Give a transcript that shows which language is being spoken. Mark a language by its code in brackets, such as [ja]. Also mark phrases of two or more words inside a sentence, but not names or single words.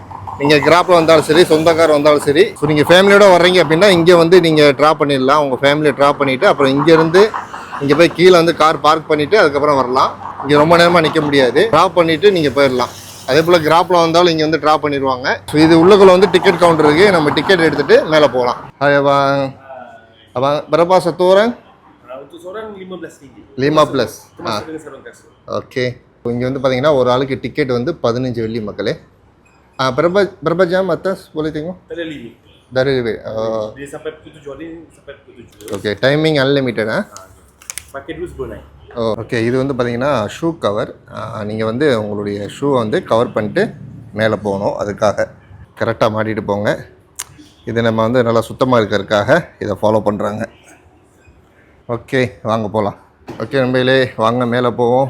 [ta] நீங்கள் கிராப்பில் வந்தாலும் சரி, சொந்த கார் வந்தாலும் சரி. ஸோ நீங்கள் ஃபேமிலியோடு வர்றீங்க அப்படின்னா இங்கே வந்து நீங்கள் ட்ராப் பண்ணிடலாம். உங்கள் ஃபேமிலியை ட்ராப் பண்ணிவிட்டு அப்புறம் இங்கேருந்து இங்கே போய் கீழே வந்து [en] car park [ta] பண்ணிவிட்டு அதுக்கப்புறம் வரலாம். இங்கே ரொம்ப நேரமாக நிற்க முடியாது. ட்ராப் பண்ணிவிட்டு நீங்கள் போயிடலாம். அதே போல் கிராப்பில் வந்தாலும் இங்கே வந்து ட்ராப் பண்ணிடுவாங்க. ஸோ இது உள்ளுக்குள்ளே வந்து [en] ticket counter [ta] இருக்குது. நம்ம டிக்கெட் எடுத்துகிட்டு மேலே போகலாம். [ms] berapa setoran? Untuk seorang 15 ringgit. 15. [ta] ஓகே, இங்கே வந்து பார்த்தீங்கன்னா ஒரு ஆளுக்கு டிக்கெட் வந்து 15 வெள்ளி மக்களே. [ms] berapa jam atas boleh tengok? Tak ada limit. Dari Dia sampai pukul 7 hari sampai pukul 7. [en] okay, timing unlimitedஆ? [ms] Pakai dulu sebenarnya. [ta] ஓகே, இது வந்து பார்த்தீங்கன்னா [en] shoe cover. [ta] நீங்கள் வந்து உங்களுடைய ஷூவை வந்து கவர் பண்ணிட்டு மேலே போகணும். அதுக்காக கரெக்டாக மாட்டிகிட்டு போங்க. இது நம்ம வந்து நல்லா சுத்தமாக இருக்கிறதுக்காக இதை ஃபாலோ பண்ணுறாங்க. ஓகே, வாங்க போகலாம். ஓகே நம்பிலே, வாங்க மேலே போவோம்.